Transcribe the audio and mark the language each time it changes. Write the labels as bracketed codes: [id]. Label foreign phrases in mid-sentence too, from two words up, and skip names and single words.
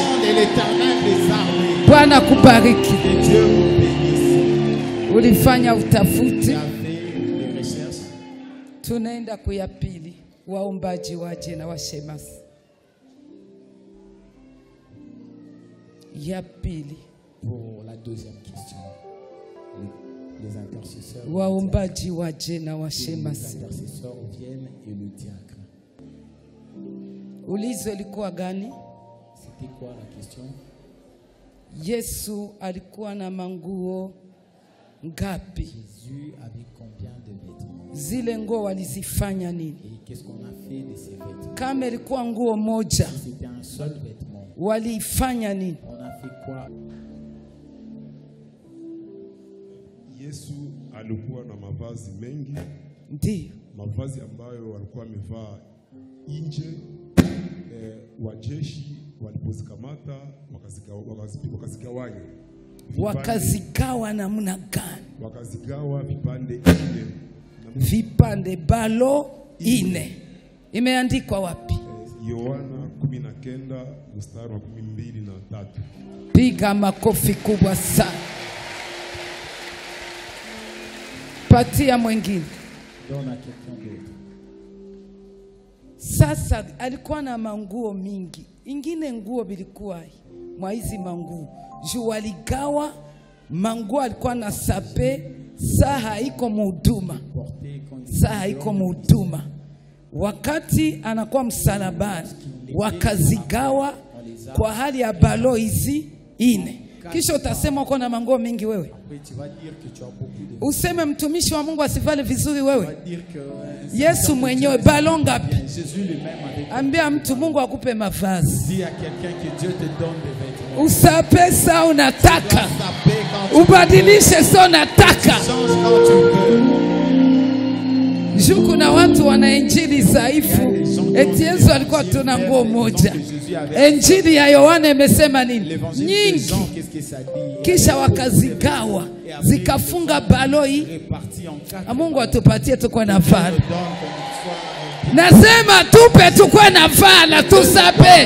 [sw] Bwana kubariki. Ulifanya utafuti. Tunaenda kuya pili. Waombaji waje na washemasi. Ya pili. [fr] Pour la deuxième question, les intercesseurs. [sw] Waombaji waje na [fr] Les [sw] washemasi. [fr] intercesseurs viennent et le diacre. [sw] Ulizo likuwa gani? [fr] C'était quoi la question? [sw] Yesu alikuwa na manguo ngapi? [fr] Jésus avait combien de vêtements? [sw] Zile nguo walizifanya nini? [fr] Et qu'est-ce qu'on a fait de ces vêtements? [sw] Kama ilikuwa nguo moja, [fr] Si c'était un seul vêtement, [sw] waliifanya nini? [fr] on a fait quoi? [sw] Yesu alikuwa na mavazi mengi, Ndiyo. mavazi ambayo walikuwa wamevaa nje. Wajeshi walipozikamata wakazigawanya. Wakazigawa namna gani? Wakazigawa vipande ine. Vipande balo ine. Imeandikwa wapi? Yohana 19 mstari wa 12 na 3. Piga makofi kubwa sana. Patia mwingine. [fr] Donne à quelqu'un d'autre. [sw] Sasa alikuwa na manguo mingi. Ingine nguo bilikuwa mwa hizi manguo. Juu waligawa manguo alikuwa na sape, saa haiko muhuduma. Saa haiko muhuduma. Wakati anakuwa msalabani, wakazigawa kwa hali ya balo hizi ine. Kisha utasema uko na manguo mingi wewe. Useme mtumishi wa Mungu asivale vizuri wewe. Yesu mwenyewe balo ngapi? Ambia mtu Mungu akupe mavazi. [fr] Dis à quelqu'un que Dieu te donne des vêtements. [sw] Usape sa unataka. Ubadilishe sa unataka. [fr] Change quand tu veux. [sw] Juu kuna watu wana injili dhaifu. Eti Yesu alikuwa tuna nguo moja. Injili ya Yohana imesema nini? Nyingi. Kisha wakazigawa. Zikafunga baloi. Mungu atupatie tukwe na vala. Nasema tupe tukwe na vala, tusape.